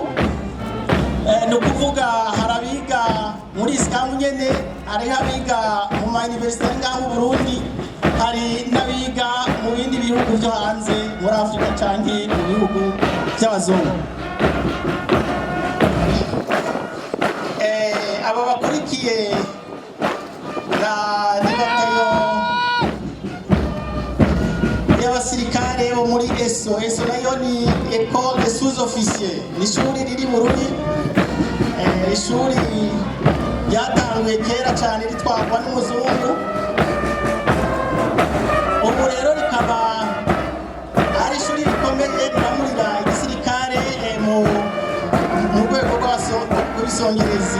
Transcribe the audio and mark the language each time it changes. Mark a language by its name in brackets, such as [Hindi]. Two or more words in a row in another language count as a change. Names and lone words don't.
[Rundi] Ni ukuvuga hari abiga muri isikamu nyene, hariho abiga mu ma universite ngaho mu Burundi, hari n'abiga mu bindi bihugu byo hanze muri Afrika canke mu bihugu by'abazungu. Aba bakurikiye ni batayo y'abasirikare bo muri ESO. [French] ESO [Rundi] nayo ni [French] École des sous-officiers, [Rundi] ni ishuri riri mu Burundi. Ishuri ryatanguye kera cyane ritwarwa n'umuzungu, ubu rero rikaba ari ishuri rikomeye riramurira igisirikare mu rwego rw'ibisongerezi.